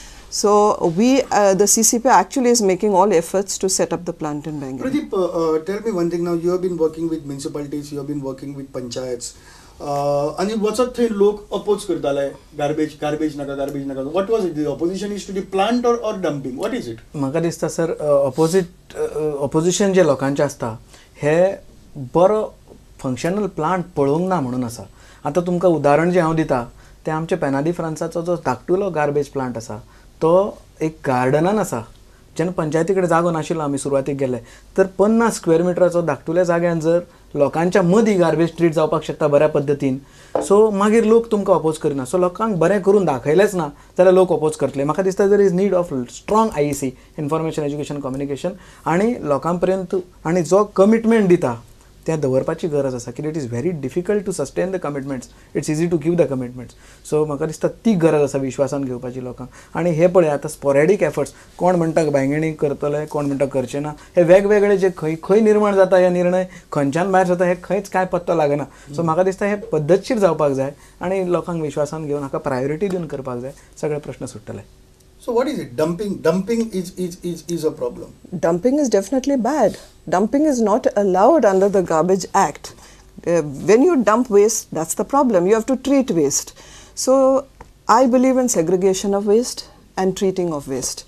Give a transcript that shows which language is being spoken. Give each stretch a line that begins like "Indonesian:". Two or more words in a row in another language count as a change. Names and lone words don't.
English: So the CCP actually is making all efforts to set up the plant in Bangini. Pradeep, tell me one thing now. You have been working with municipalities, you have been working with panchayats. And what's up thing
Konkani: lok oppose kartale garbage naka.
English: What was it? The opposition is to the plant or dumping? What is it?
Konkani: म्हाका दिसता सर opposition जे लोकांचे असता हे बरो
English: functional plant
Konkani: पळोवंक ना म्हणून आसा. आता तुमकां उदाहरण जे हांव दिता ते आमचे पेनादी फ्रांसाचो जो धाकटुलो
English: garbage plant
Konkani: आसा तो एक गार्डनान आसा. जेन्ना पंचायती कडेन जागो नाशिल्लो आमी सुरवातीक गेले तर 50 स्क्वेअर मिटराचो धाकटुल्या जाग्यान जर लोकांच्या मदीं
English: garbage treat
Konkani: जावपाक शकता बऱ्या पद्दतीन सो मागीर लोक तुमकां अपोज करिना. सो लोकांक बरें करून दाखयलेंच ना जाल्यार लोक अपोज करतले. म्हाका दिसता
English: there is need of strong IEC, information education communication,
Konkani: आनी लोकां पर्यंत आनी जो कमिटमेंट दिता त्या दवरपाची गरज आसा.
English: कित्याक It is very difficult to sustain the commitments. It's easy to give the commitments.
Konkani: सो म्हाका दिसता ती गरज आसा विश्वासान घेवपाची लोकांक. आनी हे पळय आतां
English: sporadic efforts
Konkani: कोण म्हणटा बांयगणी करतले कोण म्हणटा करचे ना हे वेगवेगळे जे खंय निर्माण जाता हे निर्णय खंयच्यान भायर जाता हे खंयच कांय पत्तो लागना. सो म्हाका दिसता हे पद्दतशीर जावपाक जाय आनी लोकांक विश्वासान घेवन हाका प्रायोरिटी दिवन करपाक जाय. सगळे प्रश्न सुट्टले.
English: So what is it? Dumping is a problem. Dumping is definitely bad. Dumping is not allowed under the Garbage Act. When you dump waste, that's the problem. You have to treat waste. So I believe in segregation of waste and treating of waste.